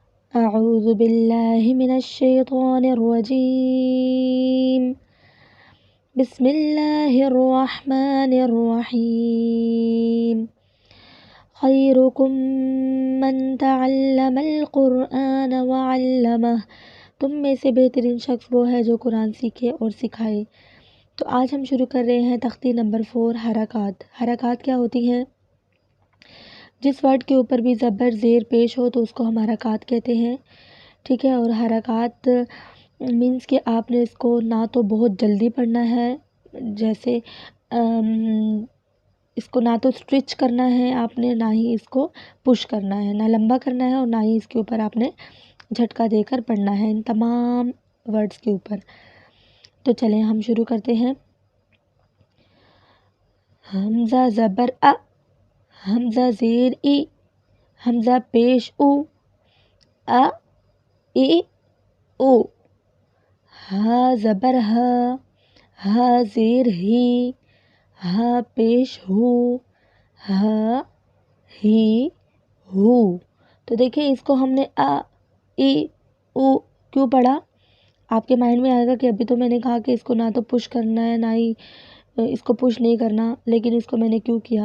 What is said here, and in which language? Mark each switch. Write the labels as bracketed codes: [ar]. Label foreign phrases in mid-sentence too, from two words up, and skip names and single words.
[ar] اعوذ باللہ من الشیطان الرجیم بسم اللہ الرحمن الرحیم خیرکم من تعلم القرآن وعلمہ، [ur] تم میں سے بہترین شخص وہ ہے جو قرآن سیکھے اور سکھائے۔ تو آج ہم شروع کر رہے ہیں تختی نمبر 4 حرکات۔ حرکات کیا ہوتی ہیں؟ جس ورڈ کے اوپر بھی زبر زیر پیش ہو تو اس کو ہم حرکات کہتے ہیں، ٹھیک ہے۔ اور حرکات مینس کہ آپ نے اس کو نہ تو بہت جلدی پڑھنا ہے، جیسے اس کو نہ تو اسٹرچ کرنا ہے آپ نے، نہ ہی اس کو پش کرنا ہے، نہ لمبا کرنا ہے اور نہ ہی اس کے اوپر آپ نے جھٹکا دے کر پڑھنا ہے ان تمام ورڈز کے اوپر۔ تو چلیں ہم شروع کرتے ہیں۔ حمزہ زبر ا، حمزہ زیر ای، حمزہ پیش او، ا ای او، ہا زبر ہا، ہا زیر ہی، ہا پیش ہو، ہا ہی ہو۔ تو دیکھیں اس کو ہم نے ا ای او کیوں پڑھا؟ آپ کے مائنڈ میں آئے گا کہ ابھی تو میں نے کہا کہ اس کو نہ تو پش کرنا ہے نہ ہی اس کو پش نہیں کرنا، لیکن اس کو میں نے کیوں کیا؟